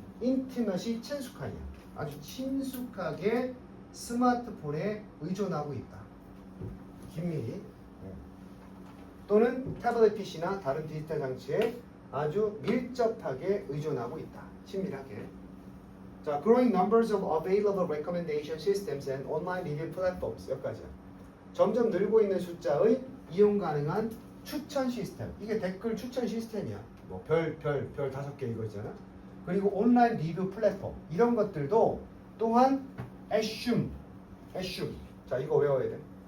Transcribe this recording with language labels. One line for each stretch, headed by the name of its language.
Korean: intimate이 친숙하냐, 아주 친숙하게 스마트폰에 의존하고 있다. 긴밀히. 또는 태블릿 PC나 다른 디지털 장치에 아주 밀접하게 의존하고 있다. 친밀하게.
English: 자, growing numbers of available recommendation systems and online review platforms.
Korean: 여기까지야. 점점 늘고 있는 숫자의 이용 가능한 추천 시스템. 이게 댓글 추천 시스템이야. 뭐 별 5개 이거잖아. 그리고 온라인 리뷰 플랫폼. 이런 것들도 또한 assume. 자, 이거 외워야 돼.